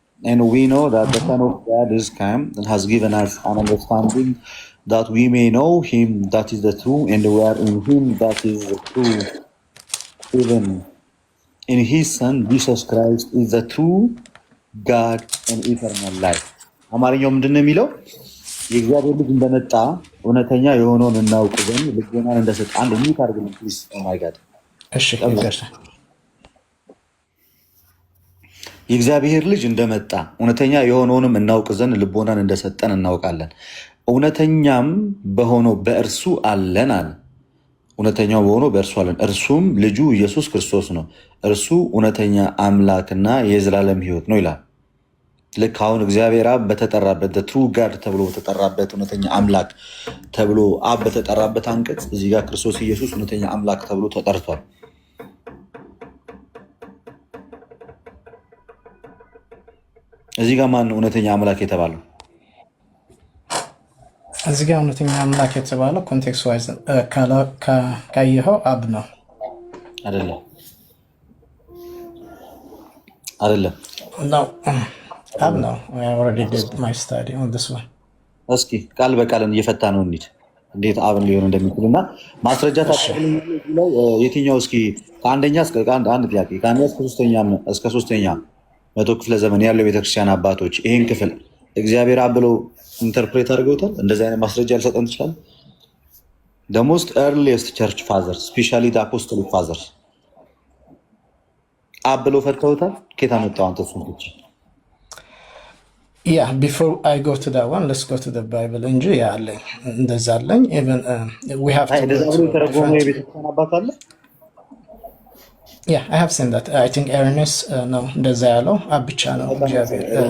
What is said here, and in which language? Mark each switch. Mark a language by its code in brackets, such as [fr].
[en] And we know that the Son of God is come and has given us an understanding that we may know him that is the true, and we are in him that is the true, even in his Son Jesus Christ is the true God and eternal life. [am] አማርኛው ምንድን ነው የሚለው? የእግዚአብሔር ልጅ እንደመጣ እውነተኛ የሆነውን እናውቅ ዘንድ ልቦናን እንደሰጠ አንድ ሚት አድርግልን [en] ፕሊዝ። ኦ ማይ ጋድ። [am] እሺ የእግዚአብሔር ልጅ እንደመጣ እውነተኛ የሆነውንም እናውቅ ዘንድ ልቦናን እንደሰጠን እናውቃለን። እውነተኛም በሆነው በእርሱ አለን አለ። እውነተኛው በሆነው በእርሱ አለን፣ እርሱም ልጁ ኢየሱስ ክርስቶስ ነው። እርሱ እውነተኛ አምላክና የዘላለም ሕይወት ነው ይላል። ልክ አሁን እግዚአብሔር አብ በተጠራበት ትሩ ጋድ ተብሎ በተጠራበት እውነተኛ አምላክ ተብሎ አብ በተጠራበት አንቀጽ እዚህ ጋር ክርስቶስ ኢየሱስ እውነተኛ አምላክ ተብሎ ተጠርቷል። እዚህ ጋር ማን እውነተኛ አምላክ የተባለው? እዚህ ጋር እውነተኛ አምላክ የተባለው ኮንቴክስት ዋይዝ ካየኸው አብ ነው። አይደለም አይደለም ነው አብ ነው። [en] I already did my study on this one። [am] እስኪ ቃል በቃልን እየፈታ ነው እንሂድ፣ እንዴት አብን ሊሆን እንደሚችል እና ማስረጃ ታቀርብልኝ ላይ የትኛው? እስኪ ከአንደኛ እስከ አንድ ጥያቄ ከአንደኛ እስከ ሶስተኛ መቶ ክፍለ ዘመን ያለው ቤተክርስቲያን አባቶች ይህን ክፍል እግዚአብሔር አብ ብለው ኢንተርፕሬት አድርገውታል። እንደዚህ አይነት ማስረጃ ሊሰጠን ይችላል? [en] the most earliest church fathers especially the apostolic fathers [am] አብ ብለው ፈተውታል። ከየት አመጣው አንተ? ሱንቶች [en] Yeah, before I go to that one, let's go to the Bible [am] እንጂ ያለኝ እንደዛ አለኝ። [en] even we have to [am] የቤተክርስቲያን አባት አለ። [en] Yeah, I have seen that. I think [am] Ernest ነው እንደዛ ያለው አብ ብቻ ነው እግዚአብሔር።